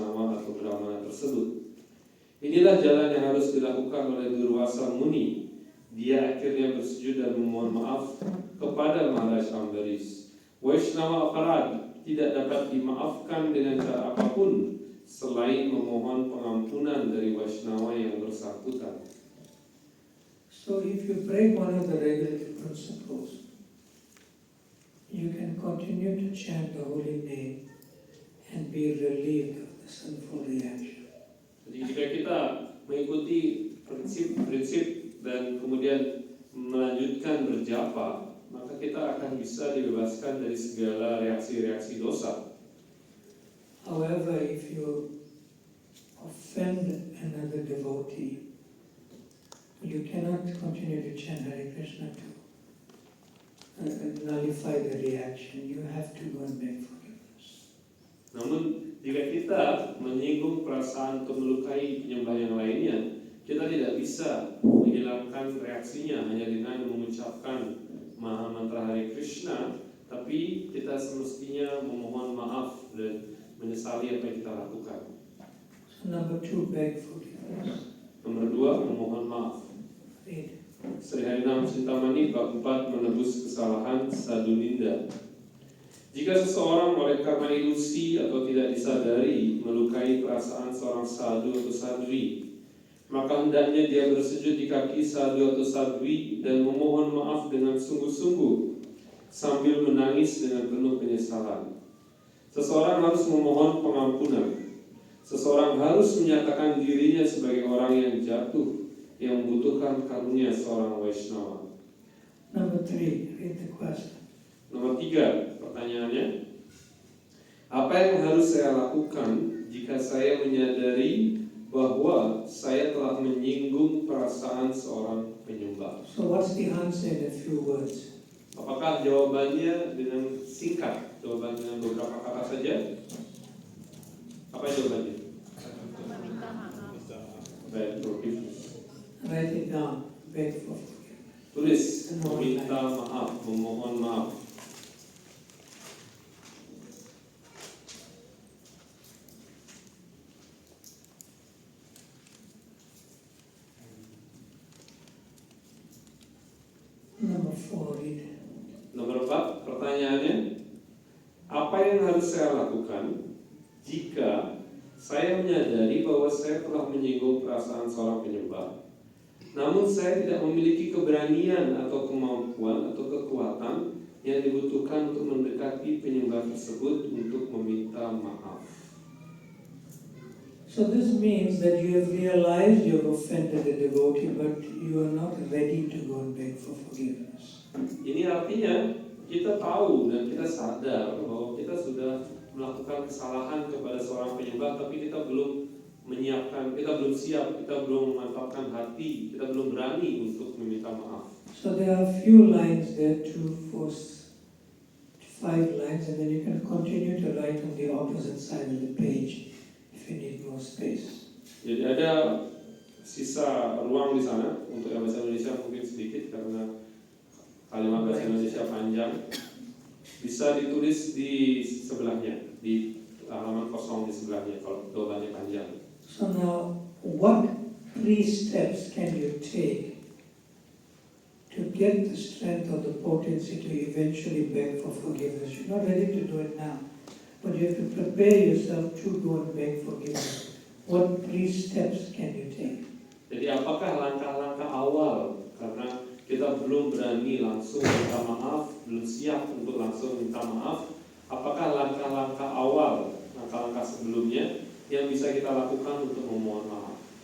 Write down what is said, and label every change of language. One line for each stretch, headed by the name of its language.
Indonesian: Vaishnava atau Brahmana tersebut. Inilah jalan yang harus dilakukan oleh Durvasa Muni. Dia akhirnya bersujud dan memohon maaf kepada Maharaj Ambaris. Vaishnava aparad tidak dapat dimaafkan dengan cara apapun selain memohon pengampunan dari Vaishnava yang bersangkutan.
English: So if you break one of the regulative principles, you can continue to chant the holy name and be relieved of the sinful reaction.
Indonesian: Jadi jika kita mengikuti prinsip-prinsip dan kemudian melanjutkan berjapa, maka kita akan bisa dibebaskan dari segala reaksi-reaksi dosa.
English: However, if you offend another devotee, you cannot continue to chant Hare Krishna to nullify the reaction. You have to go and beg forgiveness.
Indonesian: Namun jika kita menyinggung perasaan atau melukai penyembah yang lainnya, kita tidak bisa menghilangkan reaksinya hanya dengan mengucapkan Maha Mantra Hare Krishna, tapi kita semestinya memohon maaf dan menyesali apa yang kita lakukan.
English: So number 2, beg forgiveness.
Indonesian: Nomor 2, memohon maaf.
English: Read.
Indonesian: Sri Harinam Cintamani bab 4, menebus kesalahan Sadhu Ninda. Jika seseorang oleh karena ilusi atau tidak disadari melukai perasaan seorang sadhu atau sadwi, maka hendaknya dia bersujud di kaki sadhu atau sadwi dan memohon maaf dengan sungguh-sungguh sambil menangis dengan penuh penyesalan. Seseorang harus memohon pengampunan. Seseorang harus menyatakan dirinya sebagai orang yang jatuh, yang membutuhkan karunia seorang Vaishnava.
English: Number 3, read the question.
Indonesian: Nomor 3, pertanyaannya, apa yang harus saya lakukan jika saya menyadari bahwa saya telah menyinggung perasaan seorang penyembah?
English: So what's the answer in a few words?
Indonesian: Apakah jawabannya dengan singkat, jawaban dengan beberapa kata saja? Apa jawabannya? Baik,
English: forgiveness. Write it down, beg for forgiveness.
Indonesian: Tulis, meminta maaf, memohon maaf.
English: Number 4, read.
Indonesian: Nomor 4, pertanyaannya, apa yang harus saya lakukan jika saya menyadari bahwa saya telah menyinggung perasaan seorang penyembah, namun saya tidak memiliki keberanian atau kemampuan atau kekuatan yang dibutuhkan untuk mendekati penyembah tersebut untuk meminta maaf?
English: So this means that you have realized you have offended a devotee, but you are not ready to go and beg for forgiveness.
Indonesian: Ini artinya kita tahu dan kita sadar bahwa kita sudah melakukan kesalahan kepada seorang penyembah, tapi kita belum menyiapkan, kita belum siap, kita belum memantapkan hati, kita belum berani untuk meminta maaf.
English: So there are a few lines there, 2, 4, 5 lines, and then you can continue to write on the opposite side of the page if you need more space.
Indonesian: Jadi ada sisa ruang di sana untuk yang bahasa Indonesia mungkin sedikit karena kalimat bahasa Indonesia panjang. Bisa ditulis di sebelahnya, di halaman kosong di sebelahnya kalau jawabannya panjang.
English: So now, what 3 steps can you take to get the strength or the potency to eventually beg for forgiveness? You're not ready to do it now, but you have to prepare yourself to go and beg forgiveness. What 3 steps can you take?
Indonesian: Jadi apakah langkah-langkah awal, karena kita belum berani langsung minta maaf, belum siap untuk langsung minta maaf, apakah langkah-langkah awal, langkah-langkah sebelumnya yang bisa kita lakukan untuk memohon maaf?